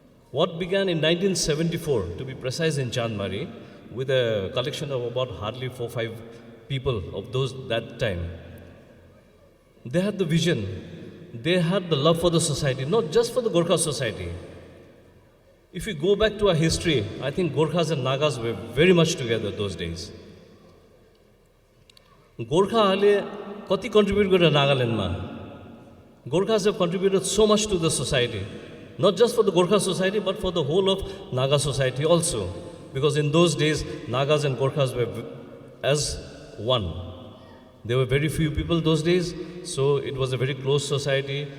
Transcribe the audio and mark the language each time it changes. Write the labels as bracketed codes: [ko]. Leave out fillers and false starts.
[en] What began in 1974, to be precise, in Chandmari, with a collection of about hardly 4-5 people of those that time. They had the vision, they had the love for the society, not just for the Gorkha society. If we go back to our history, I think Gorkhas and Nagas were very much together those days. [ne] Gorkhaहरूले कति contribute गरेर नागाल्यान्डमा? [en] Gorkhas have contributed so much to the society, not just for the Gorkha society, but for the whole of Naga society also. Because in those days, Nagas and Gorkhas were as one. There were very few people those days, so it was a very close society.